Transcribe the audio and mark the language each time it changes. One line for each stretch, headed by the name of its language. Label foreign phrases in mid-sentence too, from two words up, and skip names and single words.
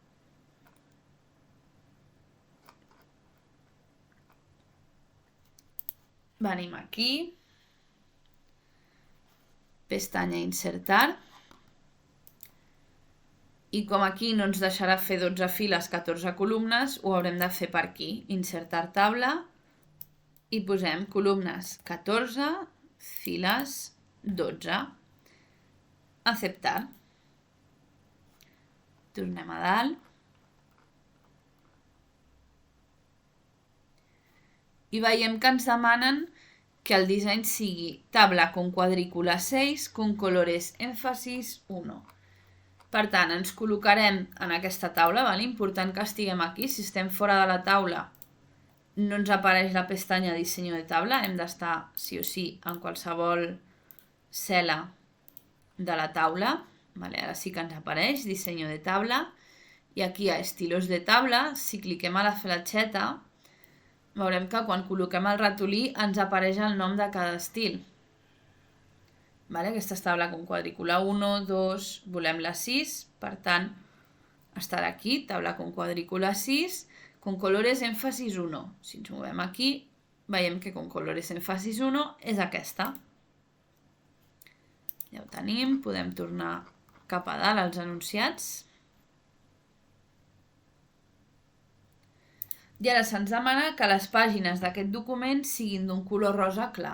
Catalan: Venim aquí, pestanya insertar, i com aquí no ens deixarà fer 12 files, 14 columnes, ho haurem de fer per aquí, insertar taula, i posem columnes 14, files 12. Acceptar. Tornem a dalt. I veiem que ens demanen que el disseny sigui
Spanish: tabla con cuadrícula 6 con colores énfasis 1.
Catalan: Per tant, ens col·locarem en aquesta taula, important que estiguem aquí. Si estem fora de la taula, no ens apareix la pestanya
Spanish: Diseño de tabla,
Catalan: hem d'estar sí o sí en qualsevol cel·la de la taula. Ara sí que ens apareix
Spanish: Diseño de tabla,
Catalan: i aquí a
Spanish: estilos de tabla,
Catalan: si cliquem a la fletxeta, veurem que quan col·loquem el ratolí ens apareix el nom de cada estil. Aquesta és taula
Spanish: con cuadrícula 1, 2,
Catalan: volem la 6, per tant, estarà aquí, taula
Spanish: con cuadrícula 6, con colores énfasis 1.
Catalan: Si ens movem aquí, veiem que
Spanish: con colores énfasis 1
Catalan: és aquesta. Ja ho tenim, podem tornar cap a dalt als enunciats. I ara se'ns demana que les pàgines d'aquest document siguin d'un color rosa clar.